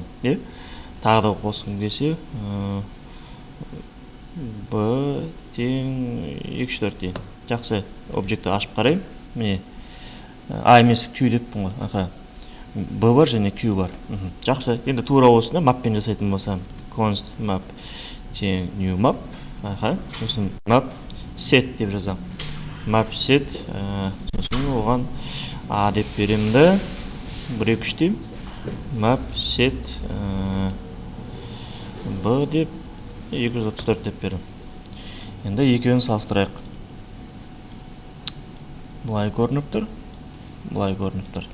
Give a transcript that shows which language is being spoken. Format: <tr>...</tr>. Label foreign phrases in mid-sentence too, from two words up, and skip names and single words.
<kk>Тағы да қосқым келсе, b тең 2-4 дейін. Жақсы, объектті ашып қарайым. Міне, a емес q деппін ғой. b бар және q бар. Жақсы, енді тура осыны mapпен жасайтын болсам,</kk> <en>const map</en> <kk>тең</kk> <en>new map.</en> <kk>Сосын</kk> <en>map set</en> <kk>деп жазам.</kk> <en>Map set,</en> <kk>сосын оған a деп беремді, 1-2 дейм.</kk> <en>Map set b</en> <kk>деп 234 деп берем. Енді екеуін салыстырайық. Бұлай көрініп тұр, бұлай көрініп тұр.</kk>